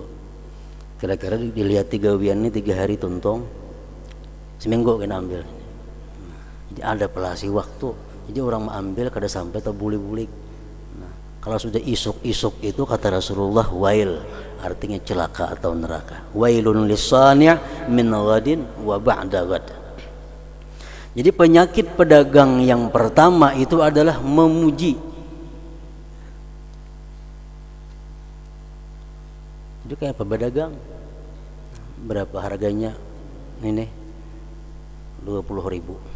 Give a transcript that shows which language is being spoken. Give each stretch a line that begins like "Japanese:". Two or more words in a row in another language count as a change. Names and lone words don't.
Banjar: Kira-kira dilihat 3 wian ini 3 hari tuntung, seminggu kena ambil. Jadi ada pelasi waktu. Jadi orang mengambil kada sampai terbulik-bulik. Nah, kalau sudah isuk-isuk itu kata Rasulullah wail, artinya celaka atau neraka.
Arabic: ويل لصانع من غد وبعد غد.
Banjar: Jadi penyakit pedagang yang pertama itu adalah memuji. Jadi kayak pedagang, berapa harganya? Ini 20.000.